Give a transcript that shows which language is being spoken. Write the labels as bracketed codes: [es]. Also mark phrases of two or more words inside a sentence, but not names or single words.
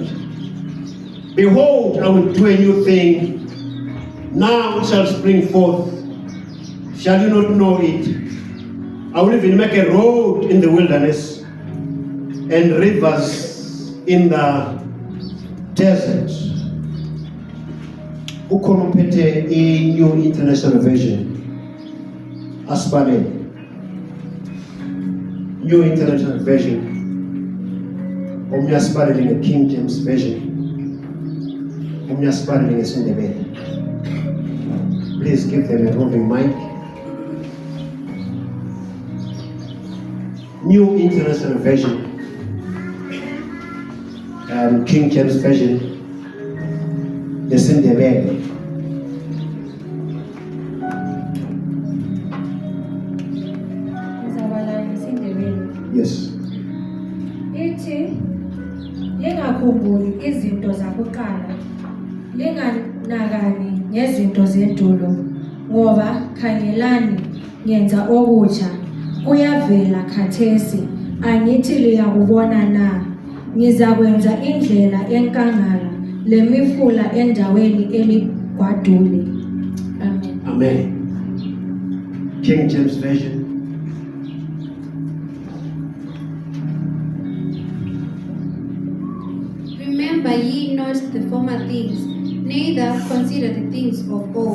[en] Behold, I will do a new thing. Now it shall spring forth. Shall you not know it? I will even make a road in the wilderness and rivers in the desert." [nd] Ukhona uphethe i-New International Version. Asibale. New International Version. Omnye asibale nge-King James Version. Omnye asibale ngeSindebele. [en] Please give them a roving mic. New International Version. King James Version. [nd] NgeSindebele. Yes. Ithi lingakhumbuli izinto zakuqala, linganakani ngezinto zendulo, ngoba khangelani ngenza okutsha, kuyavela khathesi, angithi liyakubona na? Ngizakwenza indlela enkangala lemifula endaweni eligwadule. Amen. [en] Amen. King James Version. Remember ye not the former things, neither consider the things of old.